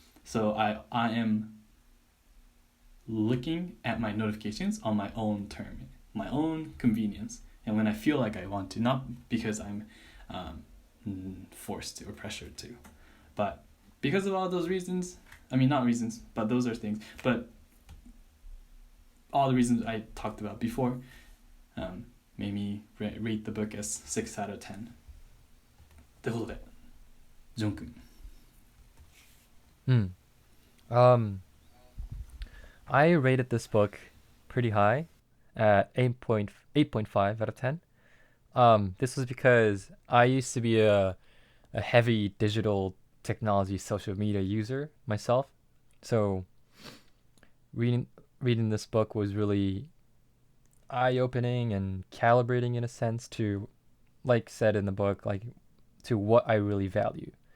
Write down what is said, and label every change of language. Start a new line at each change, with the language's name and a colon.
English: So I am looking at my notifications on my own term, my own convenience, and when I feel like I want to, not because I'm forced to or pressured to, but because of all those reasons. I mean, not reasons, but those are things. But all the reasons I talked about before made me rate the book as 6 out of 10.
Japanese: ということで、ジョン君。
English: I rated this book pretty high at 8.5 out of 10. This was because I used to be a heavy digital technology social media user myself. So reading this book was really eye-opening and calibrating in a sense to, like said in the book, like to what I really value.